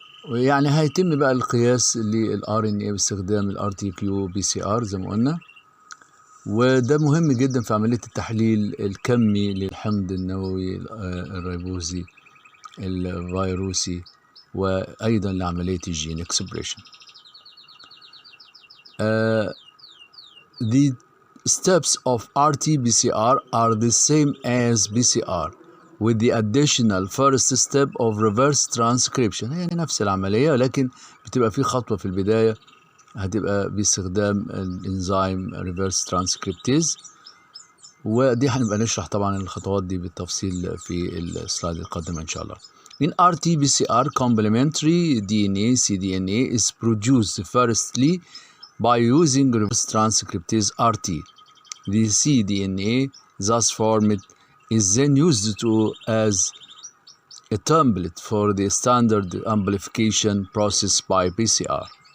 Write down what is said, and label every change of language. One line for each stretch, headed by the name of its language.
Arabic: ويعني هيتم بقى القياس لل RNA باستخدام ال RT-qPCR زي ما قلنا، وده مهم جدا في عملية التحليل الكمي للحمض النووي الريبوزي الفيروسي، وأيضا لعملية الجين اكسبريشن.
English: The steps of RT-PCR are the same as PCR with the additional first step of reverse transcription.
Arabic: يعني نفس العملية، لكن بتبقى في خطوة في البداية هتبقى باستخدام الانزيم reverse transcriptase، ودي هنبقى نشرح طبعا الخطوات دي بالتفصيل في السلايد القادمة إن شاء الله.
English: In RT-PCR, complementary DNA cDNA is produced firstly by using reverse transcriptase RT. The cDNA thus formed is then used as a template for the standard amplification process by PCR.